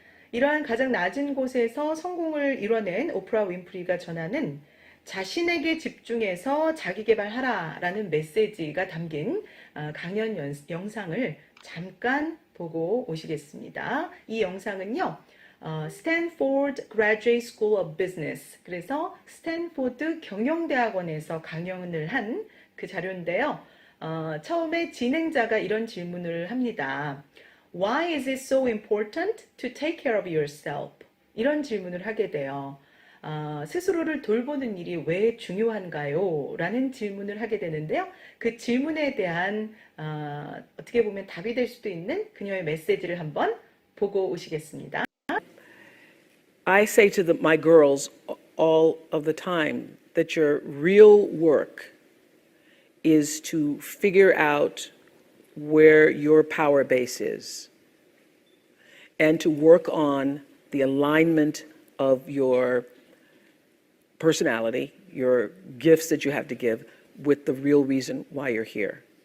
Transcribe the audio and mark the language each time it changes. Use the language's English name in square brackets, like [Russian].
[Korean] 이러한 가장 낮은 곳에서 성공을 이뤄낸 오프라 윈프리가 전하는 자신에게 집중해서 자기 개발하라 라는 메시지가 담긴 강연 영상을 잠깐 보고 오시겠습니다. 이 영상은요, 스탠포드 Graduate School of Business, 그래서 스탠포드 경영대학원에서 강연을 한 그 자료인데요. 처음에 진행자가 이런 질문을 합니다. [English] Why is it so important to take care of yourself? [Korean] 이런 질문을 하게 돼요. 스스로를 돌보는 일이 왜 중요한가요? 라는 질문을 하게 되는데요. 그 질문에 대한 어떻게 보면 답이 될 수도 있는 그녀의 메시지를 한번 보고 오시겠습니다. [English] I say to my girls all of the time that your real work is to figure out where your power base is and to work on the alignment of your personality, your gifts that you have to give, with the real reason why you're here.